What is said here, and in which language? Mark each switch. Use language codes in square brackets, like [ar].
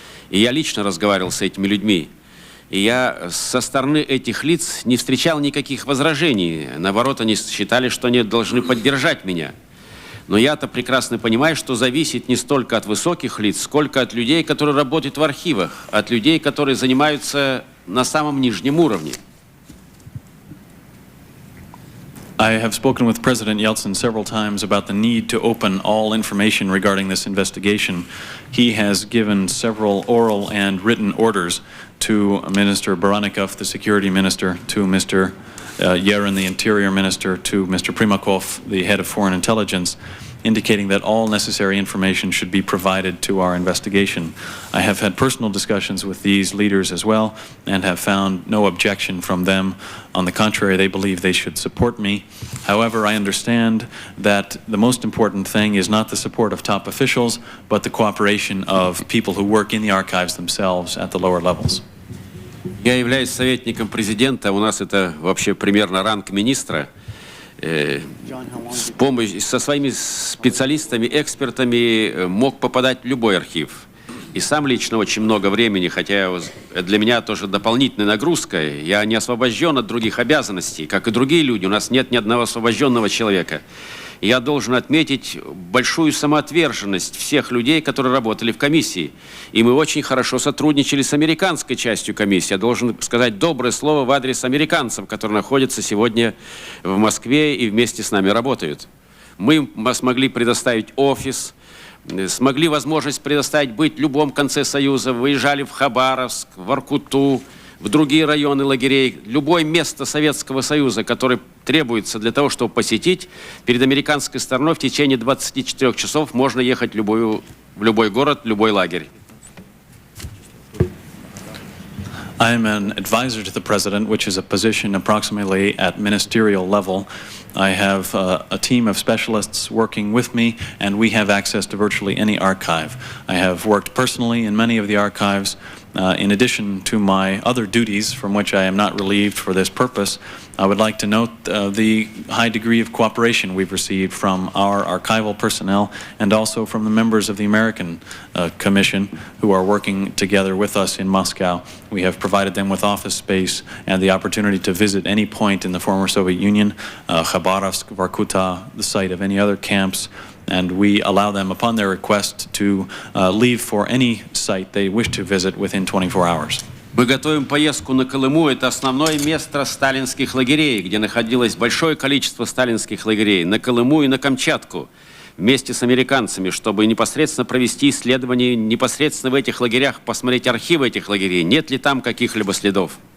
[ru] И я лично разговаривал с этими людьми. И я со стороны этих лиц не встречал никаких возражений. Наоборот, они считали, что они должны поддержать меня. Но я-то прекрасно понимаю, что зависит не столько от высоких лиц, сколько от людей, которые работают в архивах, от людей, которые занимаются на самом нижнем уровне. [en] I have spoken with President Yeltsin several times about the need to open all information regarding this investigation. He has given several oral and written orders to Minister Barannikov, the Security Minister, to Mr. Yerin, the Interior Minister, to Mr. Primakov, the Head of Foreign Intelligence, indicating that all necessary information should be provided to our investigation. I have had personal discussions with these leaders as well and have found no objection from them. On the contrary, they believe they should support me. However, I understand that the most important thing is not the support of top officials, but the cooperation of people who work in the archives themselves at the lower levels. [ru] Я являюсь советником президента, у нас это вообще примерно ранг министра. Со своими специалистами, экспертами мог попадать в любой архив. И сам лично очень много времени, хотя для меня тоже дополнительная нагрузка. Я не освобожден от других обязанностей, как и другие люди. У нас нет ни одного освобожденного человека. И я должен отметить большую самоотверженность всех людей, которые работали в комиссии. И мы очень хорошо сотрудничали с американской частью комиссии. Я должен сказать доброе слово в адрес американцев, которые находятся сегодня в Москве и вместе с нами работают. Мы смогли предоставить офис, смогли возможность предоставить быть в любом конце Союза. Выезжали в Хабаровск, в Воркуту, в другие районы лагерей. Любое место Советского Союза, которое требуется для того, чтобы посетить, перед американской стороной в течение 24 часов можно ехать в любой город, в любой лагерь. [en] I am an advisor to the President, which is a position approximately at ministerial level. I have a team of specialists working with me, and we have access to virtually any archive. I have worked personally in many of the archives. In addition to my other duties, from which I am not relieved for this purpose, I would like to note the high degree of cooperation we've received from our archival personnel and also from the members of the American Commission who are working together with us in Moscow. We have provided them with office space and the opportunity to visit any point in the former Soviet Union, Khabarovsk, Vorkuta, the site of any other camps, and we allow them, upon their request, to leave for any site they wish to visit within 24 hours. [ru] Мы готовим поездку на Колыму. Это основное место сталинских лагерей, где находилось большое количество сталинских лагерей, на Колыму и на Камчатку, вместе с американцами, чтобы непосредственно провести исследования непосредственно в этих лагерях, посмотреть архивы этих лагерей, нет ли там каких-либо следов.